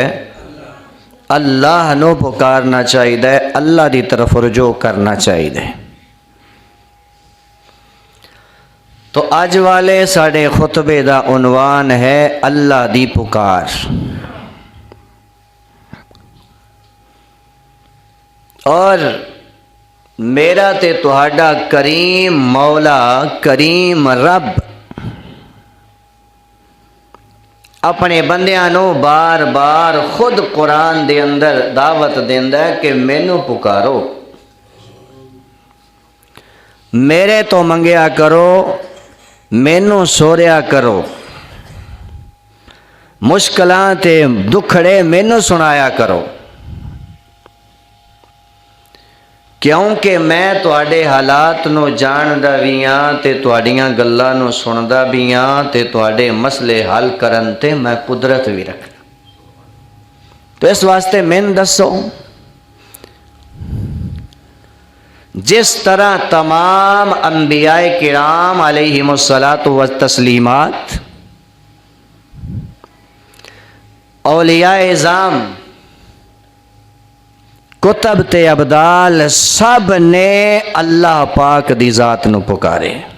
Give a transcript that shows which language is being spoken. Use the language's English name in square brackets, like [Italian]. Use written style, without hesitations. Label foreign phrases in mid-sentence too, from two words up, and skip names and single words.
[Punjabi] اللہ نو پکارنا چاہیے، اللہ دی طرف رجوع کرنا چاہیے. تو اج والے ساڑے خطبے دا عنوان ہے اللہ دی پکار. اور میرا تے تہاڈا کریم مولا، کریم رب اپنے بندیاں نو بار بار خود قرآن دے اندر دعوت دیندا ہے کہ مینوں پکارو، میرے تو منگیا کرو، مینوں سوریا کرو، مشکلاں تے دکھڑے مینوں سنایا کرو، کیونکہ میں تواڈے حالات نو جاندا بھی ہاں تے تواڈیاں گلاں نو سندا بھی ہاں تے تواڈے مسئلے حل کرن تے میں قدرت بھی رکھنا. تو اس واسطے میں دسو، جس طرح تمام انبیاء کرام [Arabic] علیہم الصلاۃ والتسلیمات، [Punjabi] اولیاء اعظام کتب تے ابدال سب نے اللہ پاک دی ذات نو پکارے.